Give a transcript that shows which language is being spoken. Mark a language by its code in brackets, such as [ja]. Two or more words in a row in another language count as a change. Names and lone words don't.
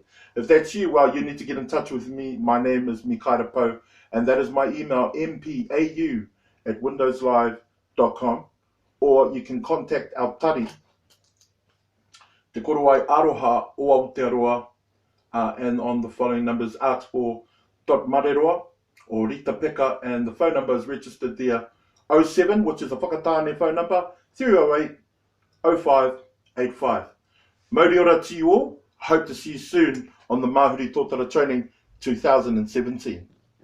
[en] If that's you, well, you need to get in touch with me. My name is Mikaira Pou, and that is my email, mpau@windowslive.com, or you can contact our tari, Te Korowai Aroha o Aotearoa, and on the following numbers, ask for .mareroa or Rita Peka, and the phone number is registered there, 07, which is a whakatāne phone number, 308 0585. [mi] Mauri ora [en] to you all. Hope to see you soon on the Mahuri Tōtara Training 2017.